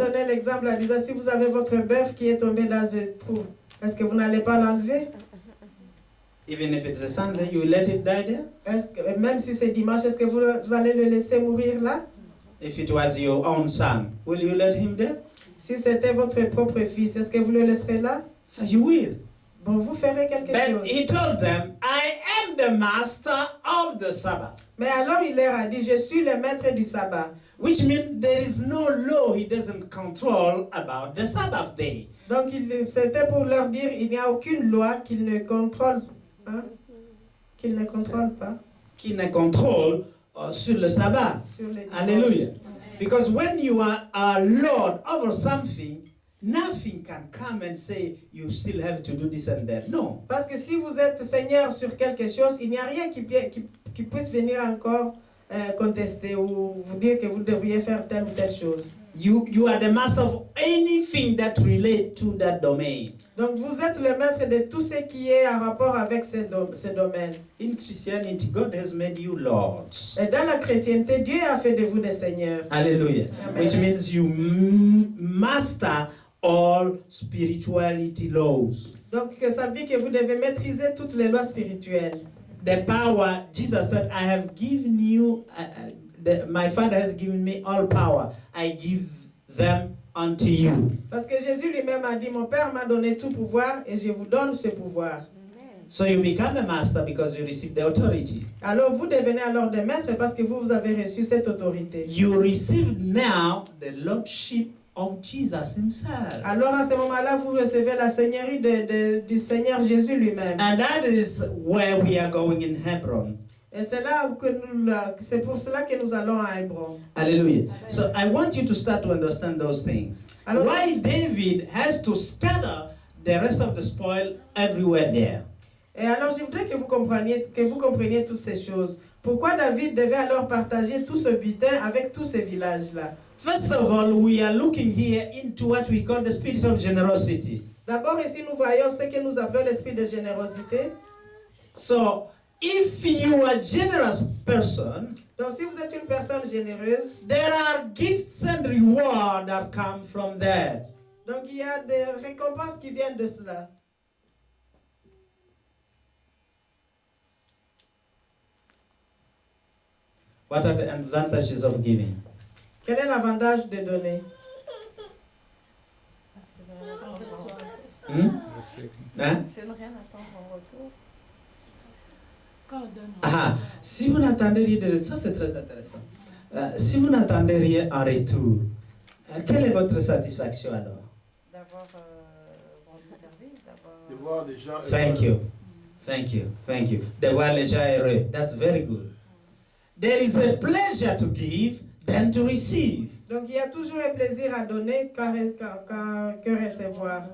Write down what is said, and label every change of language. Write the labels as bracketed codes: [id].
[fr] donné l'exemple en disant, si vous avez votre bœuf qui est tombé dans un trou, est-ce que vous n'allez pas l'enlever? [en] Even if it's a Sunday, you let it die there? [fr] Est-ce que, même si c'est dimanche, est-ce que vous allez le laisser mourir là? [en] If it was your own son, will you let him there? [fr] Si c'était votre propre fils, est-ce que vous le laisserez là? [en] So you will. [fr] Bon, vous ferez quelque [en] But [fr] chose. [en] he told them, I am the master of the Sabbath. [fr] Mais alors il leur a dit, je suis le maître du sabbat. [en] Which means there is no law he doesn't control about the Sabbath day. [fr] Donc c'était pour leur dire, il n'y a aucune loi qu'il ne contrôle, hein, qu'il ne contrôle pas Qui ne contrôle sur le sabbat. sur les dimanches. Hallelujah. [en] Because when you are a Lord over something, nothing can come and say you still have to do this and that. No. [fr] Parce que si vous êtes seigneur sur quelque chose, il n'y a rien qui puisse venir encore contester ou vous dire que vous devriez faire telle ou telle chose. [en] You are the master of anything that relates to that domain. [fr] Donc vous êtes le maître de tout ce qui est en rapport avec ce domaine. [en] In Christianity, God has made you lords. [fr] Et dans la chrétienté, Dieu a fait de vous des seigneurs. Hallelujah. Amen. [en] Which means you master all spirituality laws. [fr] Donc ça veut dire que vous devez maîtriser toutes les lois spirituelles. [en] The power, Jesus said, I have given you, my Father has given me all power. I give them unto you. [fr] Parce que Jésus lui-même a dit, mon Père m'a donné tout pouvoir et je vous donne ce pouvoir. [en] So you become a master because you receive the authority. [fr] Alors vous devenez alors des maîtres parce que vous avez reçu cette autorité. [en] You receive now the lordship of Jesus himself. [fr] Alors à ce moment-là, vous recevez la seigneurie du Seigneur Jésus lui-même. [en] And that is where we are going in Hebron. [fr] Et c'est pour cela que nous allons à Hébron. Hallelujah. [en] So I want you to start to understand those things. [fr] Alors, [en] Why David has to scatter the rest of the spoil everywhere there. [fr] Et alors je voudrais que vous compreniez toutes ces choses. Pourquoi David devait alors partager tout ce butin avec tous ces villages-là? [en] First of all, we are looking here into what we call the spirit of generosity. [fr] D'abord, ici, nous voyons ce que nous appelons l'esprit de générosité. [en] So, if you are a generous person, [fr] Donc, si vous êtes une personne généreuse, [en] there are gifts and rewards that come from that. [fr] donc il y a des récompenses qui viennent de cela. [en] What are the advantages of giving? [fr] Quel est l'avantage de donner? Hmm? Hein? Je ne rien attendre en retour. Quand on donne, Ah, si vous n'attendez rien de ça, c'est très intéressant. Si vous n'attendez rien en retour, quelle est votre satisfaction alors? d'avoir rendu service, d'avoir... De voir des gens. [en] Thank you. Thank you. Thank you. [fr] De voir les gens heureux. [en] That's very good. There is a pleasure to give than to receive. [fr] Donc, il y a toujours un plaisir à donner que recevoir.